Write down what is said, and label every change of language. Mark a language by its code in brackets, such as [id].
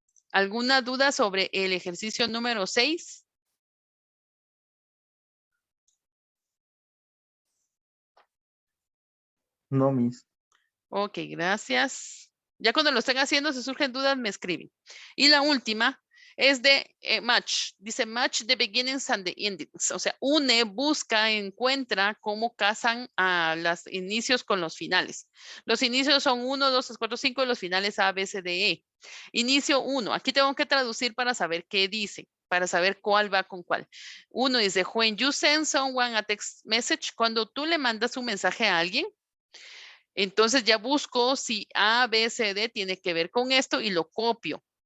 [es] ¿Alguna duda sobre el ejercicio número 6? No, Miss. Ok, gracias. Ya cuando lo estén haciendo, si surgen dudas, me escriben. Y la última es de match. [en] Dice match the beginnings and the endings. [es] O sea, une, busca, encuentra cómo casan a los inicios con los finales. Los inicios son 1, 2, 3, 4, 5 y los finales A, B, C, D, E. Inicio 1. Aquí tengo que traducir para saber qué dice, para saber cuál va con cuál. 1 dice, [en] when you send someone a text message, [es] cuando tú le mandas un mensaje a alguien, entonces ya busco si A, B, C, D tiene que ver con esto y lo copio.